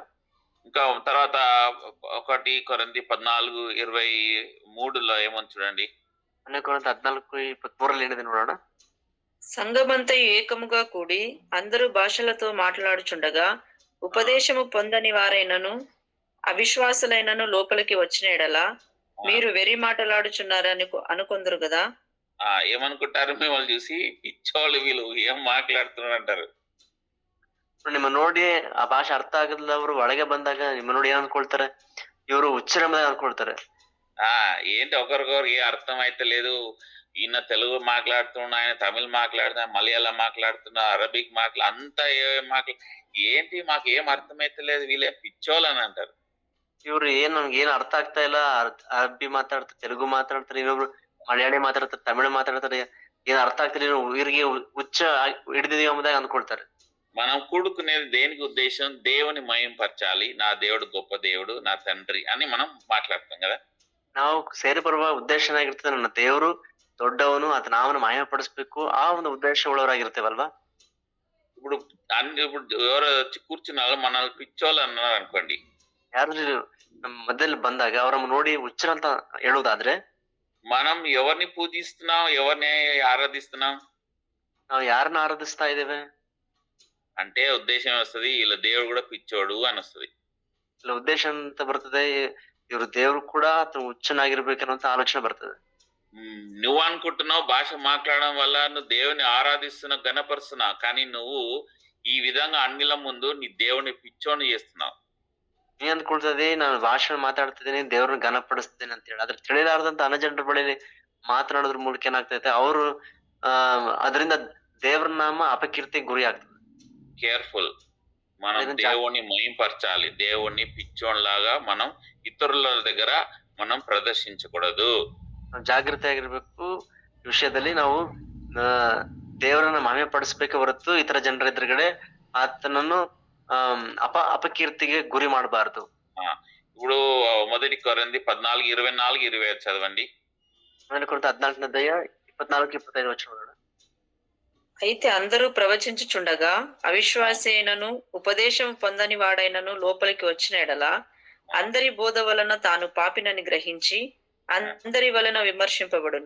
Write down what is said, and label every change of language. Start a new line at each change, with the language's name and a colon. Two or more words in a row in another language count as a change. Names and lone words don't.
Telugu: ఇంకా తర్వాత 1 కొరింథీ 14:23లో ఏమని చూడండి. 1 కొరింథీ 14:23 ఏనిది చూడోಣ. సంఘమంతయు ఏకముగా కూడి అందరూ భాషలతో మాట్లాడుచుండగా ఉపదేశము పొందని వారైనను అవిశ్వాసులైనను లోపలికి వచ్చిన ఎడల మీరు వెరి మాటలాడుచున్నారని అనుకొందరు కదా. ఏమనుకుంటారు మిమ్మల్ని చూసి? పిచ్చోళ్ళు వీళ్ళు ఏం మాట్లాడుతున్నారు అంటారు.
Kannada: ನಿಮ್ಮ ನೋಡಿ ಆ ಭಾಷೆ ಅರ್ಥ ಆಗದವರು ಒಳಗೆ ಬಂದಾಗ ನಿಮ್ಮ ನೋಡಿ ಏನ್ ಅನ್ಕೊಳ್ತಾರೆ? ಇವರು ಹುಚ್ಚರೆಂಬುದಾಗಿ ಅನ್ಕೊಳ್ತಾರೆ.
Telugu: ఏంటి ఒకరికొకరు ఏ అర్థం అయితే లేదు. ఈయన తెలుగు మాట్లాడుతున్నా, ఆయన తమిళ్ మాట్లాడుతున్నా, మలయాళం మాట్లాడుతున్నా, అరబిక్ అంతా ఏంటి మాకు ఏం అర్థమైతే లేదు, వీళ్ళే పిచ్చోళ్ళు అని అంటారు.
Kannada: ಇವ್ರು ನಮ್ಗೆ ಏನ್ ಅರ್ಥ ಆಗ್ತಾ ಇಲ್ಲ, ಅರಬ್ಬಿ ಮಾತಾಡ್ತಾರೆ, ತೆಲುಗು ಮಾತಾಡ್ತಾರೆ, ಇನ್ನೊಬ್ರು ಮಲಯಾಳಿ ಮಾತಾಡ್ತಾರೆ, ತಮಿಳು ಮಾತಾಡ್ತಾರೆ, ಏನ್ ಅರ್ಥ ಆಗ್ತಿಲ್ಲ, ಇವ್ರಿಗೆ ಹುಚ್ಚ ಹಿಡಿದಿದೀವಿ ಎಂಬುದಾಗಿ ಅಂದ್ಕೊಳ್ತಾರೆ.
Telugu: మనం కూడుకునేది దేనికి ఉద్దేశం? దేవుని మహింపరచాలి, నా దేవుడు గొప్ప దేవుడు, నా తండ్రి అని మనం మాట్లాడతాం కదా.
Kannada: ನಾವು ಸೇರಿ ಬರುವ ಉದ್ದೇಶ ಏನಾಗಿರ್ತದೆ? ನನ್ನ ದೇವರು ದೊಡ್ಡವನು, ಆತ ನಾವನ್ನು ಮಹಿಮೆ ಪಡಿಸ್ಬೇಕು, ಆ ಒಂದು ಉದ್ದೇಶ ಉಳ್ಳವರಾಗಿರ್ತೇವಲ್ವಾ.
Telugu: ఇప్పుడు ఎవరో వచ్చి కూర్చున్న వాళ్ళు మనల్ని పిచ్చోళ్ళు అన్నారు అనుకోండి.
Kannada: ಯಾರು ನಮ್ಮ ಮಧ್ಯದಲ್ಲಿ ಬಂದಾಗ ಅವ್ರ ನೋಡಿ ಹುಚ್ಚರಂತ ಹೇಳುವುದಾದ್ರೆ
Telugu: మనం ఎవరిని పూజిస్తున్నాం, ఎవరిని ఆరాధిస్తున్నాం?
Kannada: ನಾವು ಯಾರನ್ನ ಆರಾಧಿಸ್ತಾ ಇದ್ದೇವೆ
Telugu: అంటే ఉద్దేశం వస్తుంది, వీళ్ళ దేవుడు కూడా పిచ్చోడు అని వస్తుంది.
Kannada: ಇಲ್ಲ ಉದ್ದೇಶ ಅಂತ ಬರ್ತದೆ, ಇವ್ರ ದೇವ್ರು ಕೂಡ ಹುಚ್ಚನಾಗಿರ್ಬೇಕನ್ನುವಂತ ಆಲೋಚನೆ ಬರ್ತದೆ.
Telugu: నువ్వు అనుకుంటున్నావు భాష మాట్లాడడం వల్ల నువ్వు దేవుని ఆరాధిస్తున్నావు, గణపరుస్తున్నావు, కానీ నువ్వు ఈ విధంగా అన్నిల ముందు నీ దేవుని పిచ్చోని చేస్తున్నావు.
Kannada: ನೀ ಅಂದ್ಕೊಳ್ತದೆ ನಾನು ಭಾಷಣ ಮಾತಾಡ್ತಿದ್ದೀನಿ, ದೇವ್ರನ್ನ ಘನಪಡಿಸ್ತೀನಿ ಅಂತ ಹೇಳಿ. ಅದ್ರ ತಿಳಿಲಾರ್ದಂತ ಅನಜನರ ಬಳಿ ಮಾತನಾಡೋದ್ರ ಮೂಲಕ ಏನಾಗ್ತೈತೆ, ಅವರು ಅದರಿಂದ ದೇವ್ರ ನಾಮ ಅಪಕೀರ್ತಿ ಗುರಿ ಆಗ್ತದೆ.
Telugu: కేర్ఫుల్. మనం దేవుణ్ణి మహింపరచాలి. దేవుణ్ణి పిచ్చోన్లాగా మనం ఇతరుల దగ్గర మనం ప్రదర్శించకూడదు.
Kannada: ಜಾಗೃತಿಯಾಗಿರ್ಬೇಕು ವಿಷಯದಲ್ಲಿ. ನಾವು ದೇವರನ್ನ ಮಹಿಮೆ ಪಡಿಸ್ಬೇಕೆ ಹೊರತು ಇತರ ಜನರ ಎದುರುಗಡೆ ಆತನನ್ನು
Telugu: అపకీర్తికి గురి
Kannada: ಮಾಡಬಾರದು.
Telugu: ఇప్పుడు 1 కొరింథీ 14:24-25 చదవండి. 1 కొరింథీ 14:24-25 వచనం. అయితే అందరూ ప్రవచించుచుండగా అవిశ్వాసి అయినను ఉపదేశం పొందని వాడైనను లోపలికి వచ్చిన ఎడల అందరి బోధ వలన తాను పాపినని గ్రహించి అందరి వలన విమర్శింపబడును.